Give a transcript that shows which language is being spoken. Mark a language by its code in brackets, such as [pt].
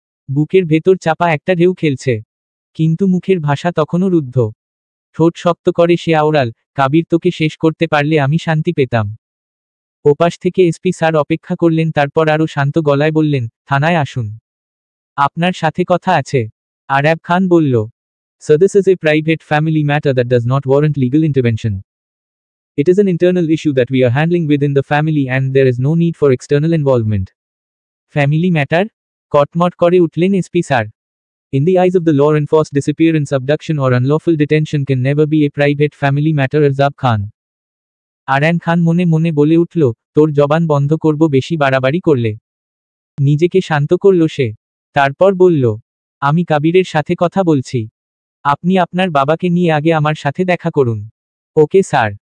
[bn] বুকের ভেতর চাপা একটা ঢেউ খেলছে। কিন্তু মুখের ভাষা তখনও রুদ্ধ। ঠোঁট শক্ত করে সে আওড়াল, কাবির তোকে শেষ করতে পারলে আমি শান্তি পেতাম। ওপাশ থেকে এসপি স্যার অপেক্ষা করলেন, তারপর আরও শান্ত গলায় বললেন, থানায় আসুন। আপনার সাথে কথা আছে। আরাব খান বলল, [en] So this is a private family matter that does not warrant legal intervention. It is an internal issue that we are handling within the family and there is no need for external involvement. Family matter? [bn] কটমট করে উঠলেন SP sir. [en] In the eyes of the law, enforced disappearance, abduction or unlawful detention can never be a private family matter. [bn] আরজাব Khan. Aran খান মনে মনে বলে উঠল, তোর জবান বন্ধ করব বেশি বাড়াবাড়ি করলে। নিজেকে শান্ত করল সে। তারপর বলল, আমি কাবিরের সাথে কথা বলছি। আপনি আপনার বাবাকে নিয়ে আগে আমার সাথে দেখা করুন। Okay sir.